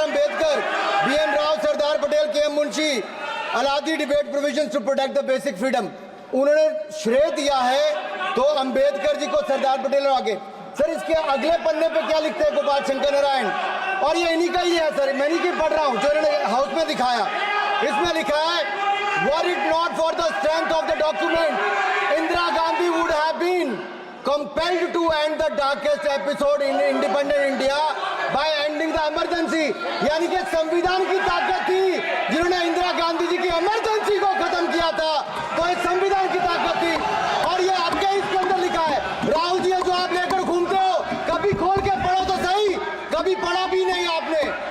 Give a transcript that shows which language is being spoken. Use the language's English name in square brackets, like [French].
[English] Ambedkar, B.N. Rao, Sardar Patel, K.M. Munshi Alladi debate provisions to protect the basic freedom. [Hindi] उन्होंने श्रेय दिया है तो अम्बेडकर जी को, सरदार पटेल और आगे। सर इसके अगले पन्ने पे क्या लिखते हैं गोपाल शंकर नारायण, और ये इन्हीं का ही है सर, मैं नहीं पढ़ रहा हूँ, जो इन्होंने हाउस में दिखाया। इसमें लिखा है, [English] were it not for the strength of the document, Indira Gandhi would have been compelled to end the darkest episode in independent India by ending the emergency। [Hindi] यानी कि संविधान की ताकत थी जिन्होंने इंदिरा गांधी जी की इमरजेंसी को खत्म किया था, तो इस संविधान की ताकत थी। और ये आपके इसके अंदर लिखा है, राहुल जी जो आप लेकर घूमते हो, कभी खोल के पढ़ो तो सही, कभी पढ़ा भी नहीं आपने।